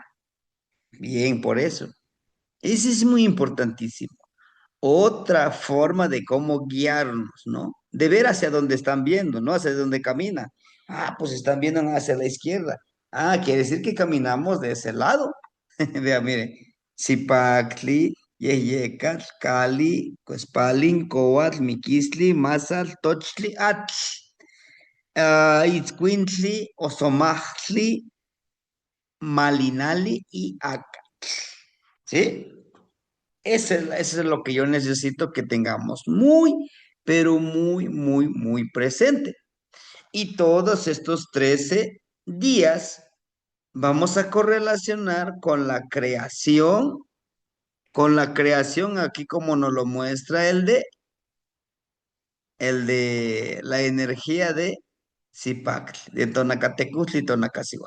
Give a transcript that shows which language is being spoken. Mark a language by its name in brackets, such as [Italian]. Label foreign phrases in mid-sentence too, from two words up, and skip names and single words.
[Spanish] Bien, por eso. Ese es muy importantísimo. Otra forma de cómo guiarnos, ¿no? De ver hacia dónde están viendo, ¿no? Hacia dónde caminan. Ah, pues están viendo hacia la izquierda. Ah, quiere decir que caminamos de ese lado. Vea, mire. Zipactli, Yeyecat, Cali, Cuespalin, Coatl, Miquisli, Mazal, Tochtli, Atl, Itzcuintli, Osomachtli, Malinali y Aca. ¿Sí? Eso es lo que yo necesito que tengamos muy, pero muy, muy, muy presente. Y todos estos 13 días vamos a correlacionar con la creación aquí como nos lo muestra el de la energía de Zipactli, de Tonacatecutli y Tonacasihuatl.